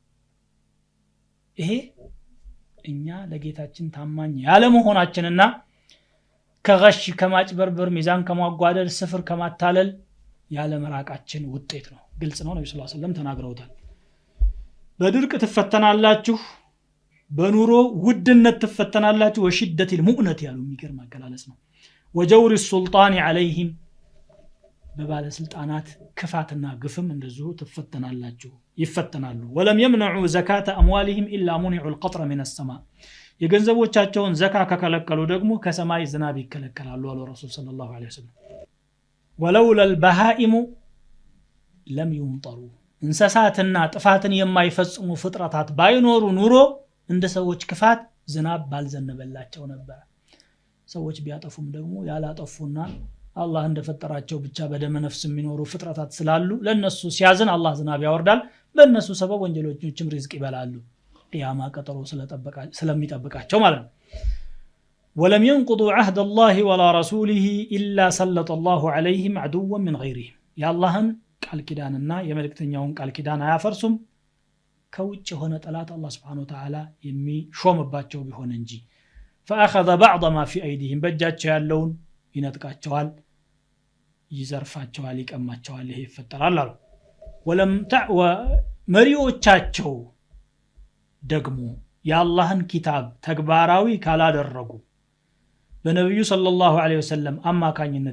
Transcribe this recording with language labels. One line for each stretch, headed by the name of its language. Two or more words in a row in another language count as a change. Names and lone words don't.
Amharic: ይሄ እኛ ለጌታችን ታማኝ ያለ መሆናችንና ከغش ከማጭበርበር ሚዛን ከማጓደል ስፍር ከማታለል ያለ መራቃችን ውጤት ነው ግልጽ ነው ነብዩ
Arabic: صلى الله عليه وسلم
Amharic: ተናግረውታል በድርቅ ትፈተናላችሁ በኑሮ ውድነት ትፈተናላችሁ
Arabic: وشدة المؤنة
Amharic: ያሉ የሚገርም አገላለጽ ነው
Arabic: وجور السلطان عليهم
Amharic: በባለ ስልጣናት ክፋትና ግፍም እንደዚሁ ትፈተናላችሁ ይፈተናሉ
Arabic: ولم يمنعوا زكاة أموالهم إلا منعوا القطر من السماء
Amharic: የገንዘቦቻቸውን ዘካ ከከለከሉ ደግሞ ከሰማይ ዝናብ ይከለከላሉ አሉ ረሱል
Arabic: صلى الله عليه وسلم ولولا البهائم لم يمطروا
Amharic: እንስሳትና ጥፋትን የማይፈጽሙ ፍጥረታት ባይኖሩ ኑሮ እንደ ሰዎች ክፋት ዝናብ ባልዘነበላቸው ነበር ሰዎች ቢያጠፉም ደግሞ ያላጠፉና አላህ እንደፈጠራቸው ብቻ በደመ ነፍስ የሚኖሩ ፍጥረታት ስላሉ ለነሱ ሲያዝን አላህ ዝናብ ያወርዳል በእነሱ ሰበብ ወንጀለኞችም ሪዝቅ ይበላሉ ቂያማ ቀጠሮ ስለሚጠብቃቸው ማለት ነው
Arabic: ولم ينقضوا عهد الله ولا رسوله إلا سلط الله عليهم عدوا من غيرهم يا الله
Amharic: ቃል ኪዳንና የመልእክተኛውን ቃል ኪዳን አያፈርሱም ከውጭ ሆነ ጠላት አላህ
Arabic: سبحانه وتعالى
Amharic: የሚሾምባቸው ቢሆን እንጂ
Arabic: فأخذ بعض ما في أيديهم
Amharic: በእጃቸው ያለውን ይነጥቃቸዋል ይዘርፋቸዋል ይቀማቸዋል ይሄ ይፈጠራል አሉ ወለም ተዕወ መሪዎቻቸው ደግሞ የአላህን ኪታብ ተግባራዊ ካላደረጉ በነብዩ
Arabic: صلى الله عليه وسلم
Amharic: አማካኝነት